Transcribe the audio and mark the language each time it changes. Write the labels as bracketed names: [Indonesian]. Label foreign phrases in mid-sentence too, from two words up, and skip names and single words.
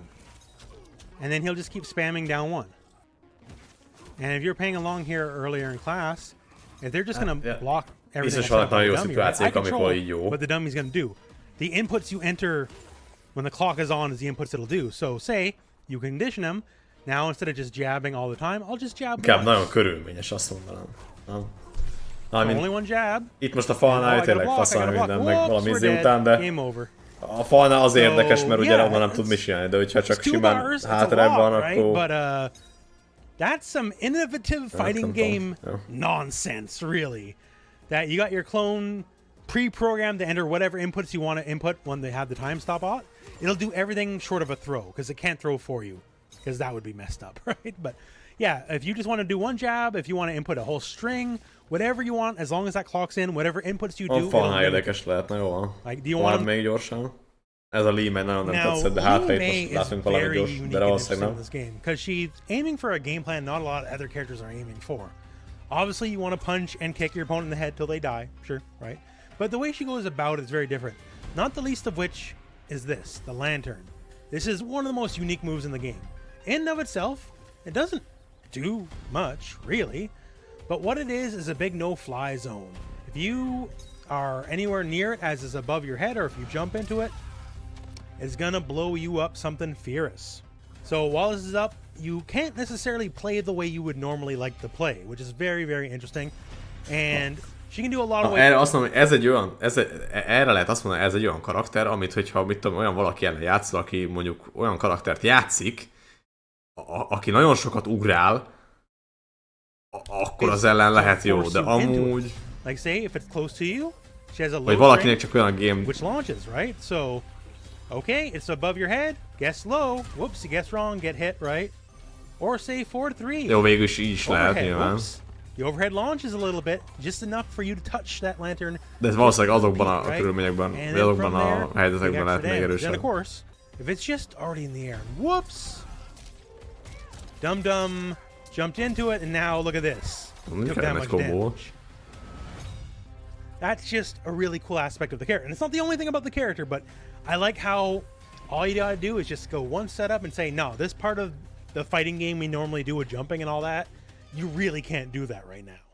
[English] And then he'll just keep spamming down 1. And if you're paying along here earlier in class, if they're just going to block everything except the dummy, right? I control what the dummy's going to do. The inputs you enter when the clock is on is the inputs it'll do. So say you condition him, now instead of just jabbing all the time, I'll just jab once. [Hungarian] Nagyon körülményes, azt mondanám. [English] Only one jab. [Hungarian] Itt most a falnál tényleg faszán minden, meg valami izé után, de [English] game over. [Hungarian] A falnál az érdekes, mert ugye onnan nem tud mit csinálni, de hogyha csak simán hátrébb van, akkor... [English] But that's some innovative fighting game nonsense, really. That you got your clone pre-programmed to enter whatever inputs you want to input when they have the time stop on. It'll do everything short of a throw, because it can't throw for you, because that would be messed up, right? But yeah, if you just want to do one jab, if you want to input a whole string, whatever you want, as long as that clock's in, whatever inputs you do... [Hungarian] Falnál érdekes lehetne, jó van. Várd még gyorsan. Ez a Lee May nagyon nem tetszett, de hát most látunk valami gyors, de valószínűleg nem. [English] Because she's aiming for a game plan not a lot of other characters are aiming for. Obviously, you want to punch and kick your opponent in the head till they die, sure, right? But the way she goes about it is very different. Not the least of which is this, the lantern. This is one of the most unique moves in the game. In and of itself, it doesn't do much, really. But what it is a big no-fly zone. If you are anywhere near it as is above your head, or if you jump into it, it's gonna blow you up something fierce. So while this is up, you can't necessarily play the way you would normally like to play, which is very, very interesting. And she can do a lot of ways. [Hungarian] Erre azt mondom, erre lehet azt mondani, ez egy olyan karakter, amit hogyha mit tudom, olyan valaki ellen játszol, aki mondjuk olyan karaktert játszik, aki nagyon sokat ugrál, akkor az ellen lehet jó, de amúgy... [English] Like say, if it's close to you, she has a [Hungarian] vagy valakinek csak olyan game... [English] Which launches, right? So, okay, it's above your head, guess low, whoops, you guess wrong, get hit, right? Or say 4-3. [Hungarian] Jó, végül is így is lehet, nyilván. [English] The overhead launches a little bit, just enough for you to touch that lantern. [Hungarian] De ez valószínűleg azokban a körülményekben, vagy azokban a helyzetekben lehet még erősebb. [English] Then of course, if it's just already in the air, whoops! Dum-dum jumped into it, and now look at this. Took that much damage. That's just a really cool aspect of the character. And it's not the only thing about the character, but I like how all you gotta do is just go one setup and say, no, this part of the fighting game we normally do with jumping and all that, you really can't do that right now.